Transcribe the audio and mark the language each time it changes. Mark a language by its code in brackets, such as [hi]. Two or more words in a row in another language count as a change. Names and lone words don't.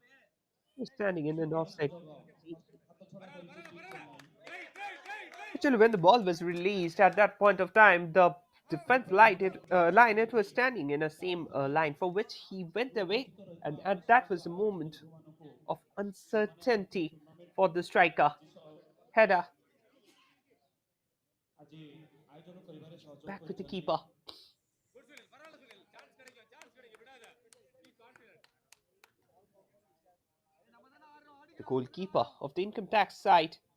[en] He was standing in an offside. Actually, when the ball was released at that point of time, the defense line it was standing in the same line for which he went away, and that was a moment of uncertainty for the striker. Header [or] ଆଜି ଆୟୋଜନ କରିବାରେ ସହଯୋଗ [en] back to the [or] କରିଛନ୍ତି। [en] keeper. The goalkeeper of the income tax side.